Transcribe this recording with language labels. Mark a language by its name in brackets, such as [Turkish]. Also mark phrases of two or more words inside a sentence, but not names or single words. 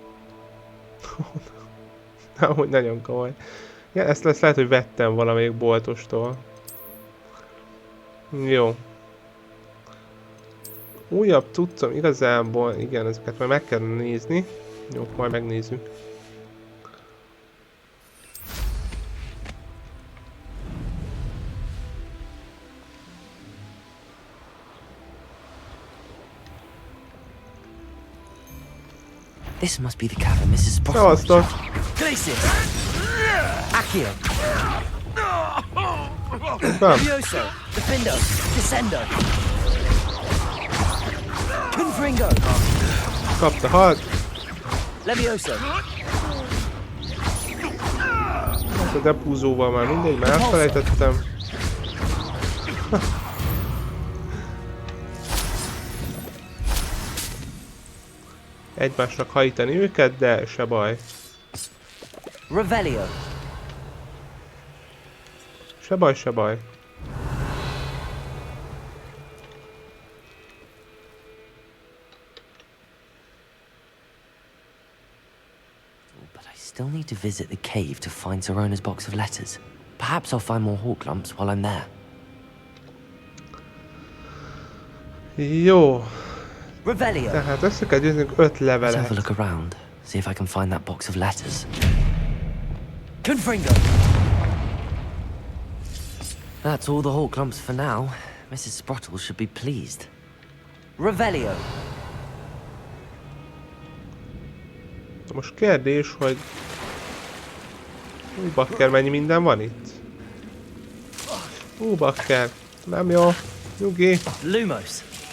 [Hungarian] Ahogy nagyon komoly. Ja, ezt lehet, hogy vettem valamelyik boltostól. Jó. Újabb cuccom igazából, igen, ezeket majd meg kell nézni. Jó, majd megnézzük. [English] This must be the cabin Mrs. Sprottle. [Hungarian] Szevasztok! Glacier! Accio! Nem. Furioso! Defendo! Descendo! Confringo! Kapta, halt! Levioso! A depuzóval már mindegy, már elfelejtettem. Egymásnak hajítani őket, de se baj. Revelio! Se baj, se baj. [English] But I still need to visit the cave to find Sirona's box of letters. Perhaps I'll find more hawk lumps while I'm there. [Hungarian] Jó. Revelio! Tehát össze kell győznünk 5 [English] Let's have a [Hungarian] levelet. [English] look around, see if I can find that box of letters. Confringo! That's all the hawk lumps for now. Mrs. Sprottle should be pleased. Revelio! [Hungarian] Most kérdés, hogy... bakker, mennyi minden van itt? Bakker. Nem jó. Nyugi. Lumos!